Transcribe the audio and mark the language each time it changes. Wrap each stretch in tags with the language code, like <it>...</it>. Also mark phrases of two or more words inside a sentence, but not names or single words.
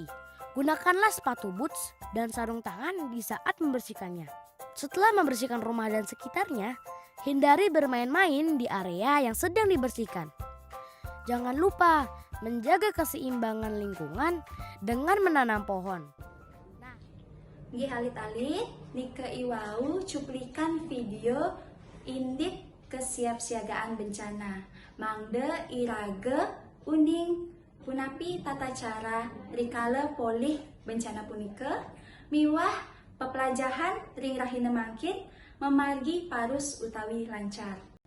<id>Gunakanlah sepatu boots dan sarung tangan di saat membersihkannya. Setelah membersihkan rumah dan sekitarnya, hindari bermain-main di area yang sedang dibersihkan. Jangan lupa menjaga keseimbangan lingkungan dengan menanam pohon.</id> <ban>Nggih alit-alit, nika iwau cuplikan video indit kesiapsiagaan bencana. Mangde iraga uning punapi tata cara rikala polih bencana punika miwah pepelajahan ring rahina mangkin memargi parus utawi lancar.</ban>